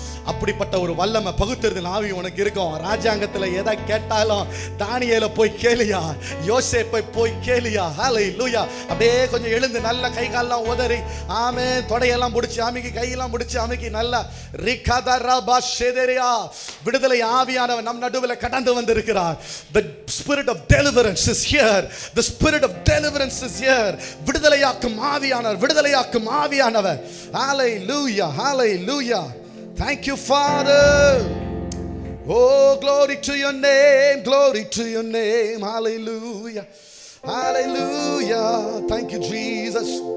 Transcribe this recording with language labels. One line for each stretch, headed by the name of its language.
Tamil: அப்படிப்பட்ட ஒரு வல்லமை பகுத்தறிதல் ஆவி உனக்கு இருக்கும். ராஜாங்கத்தில் எதை கேட்டாலும் தானியேலை போய் கேளியா, யோசேப்பை போய் கேளியா. ஹல்லேலூயா. அப்படியே கொஞ்சம் எழுந்து நல்ல கை காலெல்லாம் உதறி ஆமே, தொடையெல்லாம் பிடிச்சி அமைக்கி, கையெல்லாம் பிடிச்சி அமைக்கி நல்லா ரிகதரபா ஷெதரியா. விடுதலை ஆவியானவர் நம் நடுவில் கடந்து வந்திருக்கிறார்.
English: The spirit of deliverance is here. The spirit of deliverance is here.
Tamil: விடுதலையாக்கும் ஆவியானவர், விடுதலையாக்கும் ஆவியானவர். ஹல்லேலூயா, ஹல்லேலூயா.
English: Thank you, Father. Oh, glory to your name, glory to your name. Hallelujah, hallelujah. Thank you, Jesus.